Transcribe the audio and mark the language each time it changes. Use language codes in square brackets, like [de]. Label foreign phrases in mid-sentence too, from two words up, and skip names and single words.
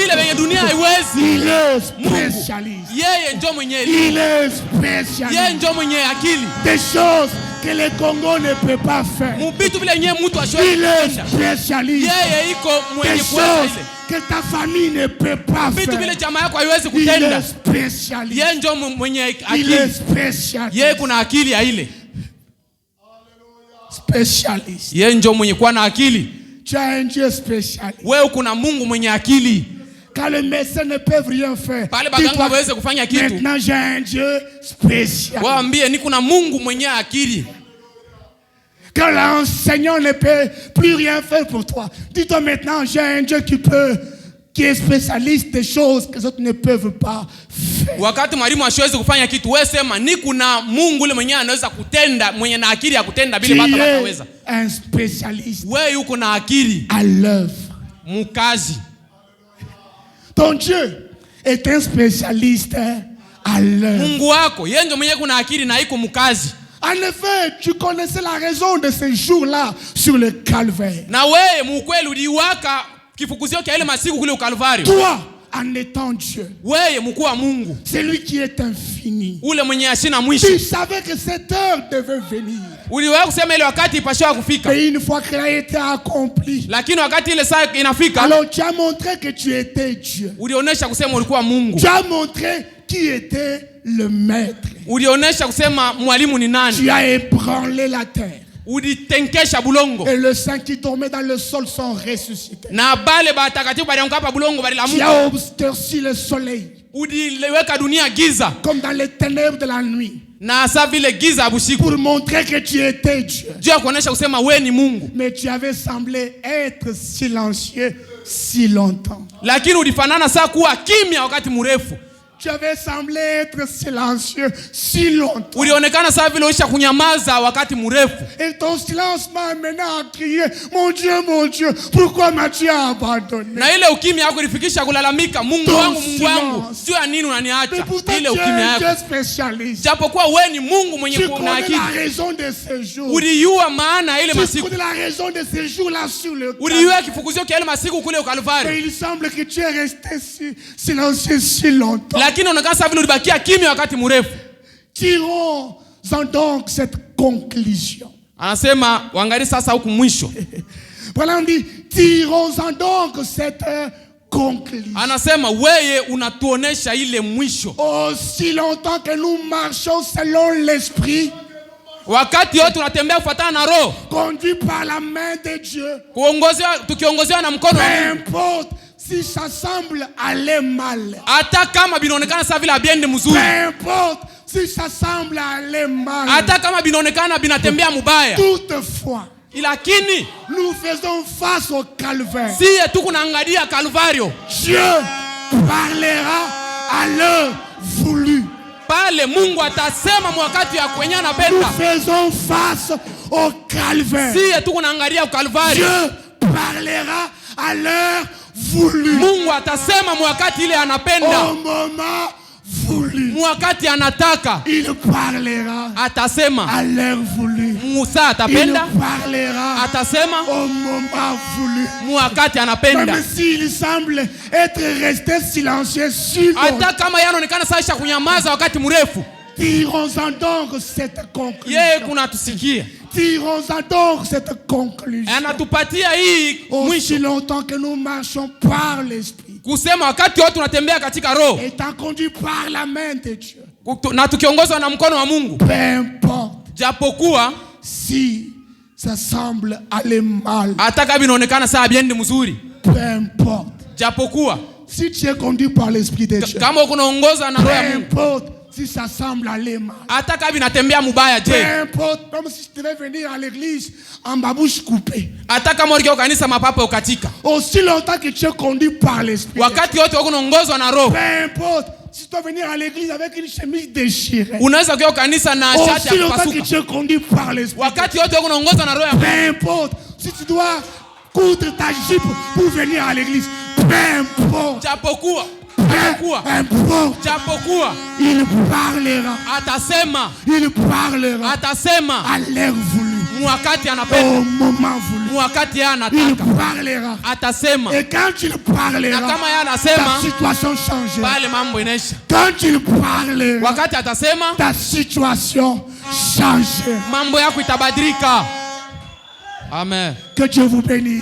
[sw] vile vyenye dunia haiwezi. [fr] Il est [sw] Mungu [fr] spécialiste. [sw] yeye ndio mwenye elimu, [fr] Il est [sw] yeye [fr] spécialiste [sw] ndio mwenye akili. [fr] des choses que le Congo ne peut pas faire. [sw] Mu vitu vile yenyewe mtu asiwezi [fr] Il est [sw] kutenda. [fr] spécialiste [sw] Yeye iko [fr] des [sw] mwenye kuweza [fr] choses [sw] ile. [fr] que ta famille ne peut pas [sw] Vitu vile [fr] faire. [sw] jamaa yako haiwezi [fr] Il [sw] kutenda. [fr] est spécialiste. [sw] Yeye ndio mwenye [fr] Il est [sw] akili. [fr] spécialiste. [sw] Yeye kuna akili ya ile. [fr] Spécialiste. [sw] Yeye ndio mwenye kuwa na akili. [fr] Tu as un Dieu spécialiste. [sw] Wewe kuna Mungu mwenye akili. [fr] Quand les médecins ne peuvent rien faire, [sw] Pale baganga [fr] dis-toi, [sw] hawezi kufanya kitu. [fr] maintenant j'ai un Dieu spécial. [sw] Waambie ni kuna Mungu mwenye akili. [fr] que l'enseignant ne peut plus rien faire pour toi. Dis-toi maintenant, j'ai un Dieu qui est spécialiste des choses que les autres ne peuvent pas faire. [sw] Wakati mwalimu hasiwezi kufanya kitu, wewe sema ni kuna Mungu yule mwenyewe anaweza kutenda, mwenye na akili ya kutenda bila watu wataweza. [fr] Un spécialiste. [sw] Wewe uko na akili [fr] à l'œuvre. [sw] Mukazi. [fr] Ton Dieu est un spécialiste à l'œuvre. [sw] Mungu wako yeye ndio mwenyewe kuna akili na iko mukazi. [fr] En effet, tu connaissais la raison de ce jour-là sur le calvaire. [sw] Na wewe mukweli uliwaka kifukuzio kia ile masiku kule ukalvario. [fr] Toi, en étant Dieu, [sw] wewe mkuu wa Mungu, [fr] c'est lui qui est infini. [sw] ule mwenye hasina mwisho. [fr] Tu savais que cette heure devait venir. [sw] Uliwahi kusema ile wakati ipaswa kufika. [fr] Et une fois qu'elle a été accomplie, [sw] lakini wakati ile saa inafika, [fr] alors tu as montré que tu étais Dieu. [sw] Ulionesha kusema ulikuwa Mungu. [fr] Tu as montré qui était le maître. [sw] Ulionesha kusema mwalimu ni nani. [fr] Tu as ébranlé la terre. [sw] Ulitenkesha bulongo. [fr] Et le sang qui dormait dans le sol sont ressuscités. [sw] Na bale batakatifu balianguka hapa bulongo balilamuka. [fr] Tu as obscurci le soleil. [sw] Uliweka dunia giza. [fr] Comme dans les ténèbres de la nuit. [sw] Na sa vile giza busiku. [fr] Pour montrer que tu étais Dieu. [sw] Dieu akuonesha kusema wewe ni Mungu. [fr] Mais tu avais semblé être silencieux si longtemps. [sw] Lakini ulifanana saa kuwa kimya wakati mrefu. [fr] Tu avais semblé être silencieux si longtemps. [sw] Ulionekana saa vile ulisha kunyamaza wakati mrefu. [fr] Et ton silence m'a amené à crier, mon Dieu, pourquoi m'as-tu abandonné? [sw] Na ile ukimya yako ilifikisha kulalamika, Mungu wangu, sio ya nini unaniacha? [fr] Ile ukimya yako. [sw] Japokuwa wewe ni Mungu mwenye kuona akili. [fr] Tu connais la raison de ce jour. [sw] Ulijua maana ile masiku. [fr] Tu connais la raison de ce jour là sur le calvaire. [sw] Ulijua kifukuzio kia ile masiku kule Kalvari. [fr] Mais il semble que tu es resté silencieux si longtemps. [sw] Lakini unakaa sasa vile ulibakia kimya wakati mrefu. [fr] Tirons-en donc cette conclusion. [sw] Anasema waangalie sasa huku mwisho. [fr] Voilà, on dit tirons-en donc cette conclusion. [sw] Anasema wewe unatuonesha ile mwisho. [fr] Aussi longtemps que nous marchons selon l'esprit, [sw] wakati yote tunatembea kufuatana na roho, [fr] conduit par la main de Dieu, [sw] tukiongozewa na mkono wa Mungu. [fr] N'importe si ça semble aller mal, [sw] hata kama binaonekana sawa vile abiende mzuri, [fr] n'importe si ça semble aller mal, [sw] hata kama binaonekana binatembea mubaya, [fr] toutefois [sw] lakini [fr] nous faisons face au calvaire. [sw] Siye tuko naangalia Kalvario. [fr] Dieu parlera à l'heure voulue. [sw] Pale Mungu atasema wakati ya kwenye anapenda. [fr] Nous faisons face au calvaire. [sw] Siye tuko naangalia Kalvario. [fr] Dieu parlera à l'heure voulue. [sw] Mungu atasema wakati ile anapenda. [fr] Au moment voulu. [sw] Wakati anataka. [fr] Il parlera [sw] atasema [fr] à l'heure voulue. [sw] Musa atapenda. [fr] Il parlera [sw] atasema [fr] au moment voulu. [sw] Wakati anapenda. [fr] Même s'il semble être resté silencieux sur [sw] hata kama yanaonekana sasa kunyamaza wakati mrefu. [fr] Tirons-en donc cette conclusion. [sw] Yeye kuna tusikia. [fr] Tirons-en donc cette conclusion. [sw] Anatupatia hii mwisho. [fr] Aussi longtemps que nous marchons par l'esprit. [sw] Kusema wakati wote tunatembea katika roho. [fr] Étant conduit par la main de Dieu. [sw] Na tukiongozwa na mkono wa Mungu. [fr] Peu importe. [sw] Japokuwa [fr] si ça semble aller mal. [sw] Hata kama inaonekana saa biendi mzuri. [fr] Peu importe. [sw] Japokuwa [fr] si tu es conduit par l'esprit de Dieu. [sw] Kama unaongozwa na roho ya Mungu. [fr] Peu importe. Si ça semble aller mal. [sw] Hata kama inatembea mubaya je. [fr] Peu importe, même si je devais venir à l'église en babouche coupée. [sw] Hata kama ukiwa kanisa mapapo ukatika. [fr] Aussi longtemps que tu es conduit par l'esprit. [sw] Wakati wote unaongozwa na roho. [fr] Peu importe, si tu dois venir à l'église avec une chemise déchirée. [sw] Unaweza kuwa kanisa na shati ya kupasuka. [fr] Aussi longtemps que tu es conduit par l'esprit. [sw] Wakati wote unaongozwa na roho ya Mungu. [fr] Peu importe, si tu dois coudre ta jupe pour venir à l'église. Peu importe. [sw] Japokuwa [fr] il parlera. [sw] Atasema. [fr] Il parlera. [sw] Atasema. [fr] À l'heure voulue. [sw] Wakati anapenda. [fr] Au moment voulu. [sw] Wakati anataka. [fr] Il parlera. [sw] Atasema. [fr] Et quand il parlera, [sw] na kama yeye anasema, [fr] ta situation changera. [sw] Pale mambo inaisha. [fr] Quand il parlera, [sw] wakati atasema, [fr] ta situation changera. [sw] Mambo yako itabadilika. Amen. [fr] Que Dieu vous bénisse.